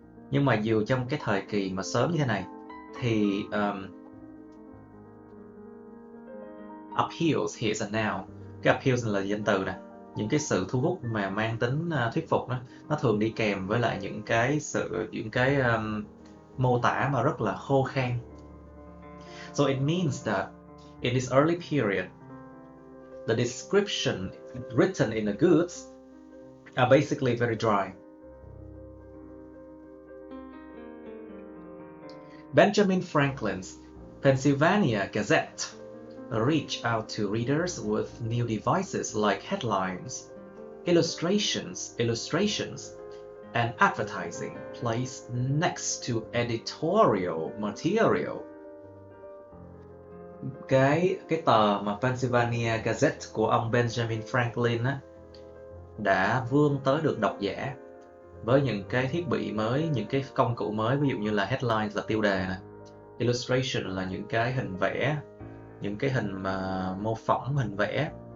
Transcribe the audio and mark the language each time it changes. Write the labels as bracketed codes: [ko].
[vi] Nhưng mà dù trong cái thời kỳ mà sớm như thế này thì appeals, [en] here's a noun. [vi] Cái appeals là danh từ nè. Những cái sự thu hút mà mang tính thuyết phục đó, nó thường đi kèm với lại những cái mô tả mà rất là khô khan. [en] So it means that in this early period, the description written in the goods are basically very dry. Benjamin Franklin's Pennsylvania Gazette reached out to readers with new devices like headlines, illustrations, and advertising placed next to editorial material. [vi] Cái tờ mà Pennsylvania Gazette của ông Benjamin Franklin á, đã vươn tới được độc giả với những cái thiết bị mới, những cái công cụ mới, ví dụ như là headlines là tiêu đề nè, illustration là những cái hình vẽ, những cái hình mà mô phỏng hình vẽ,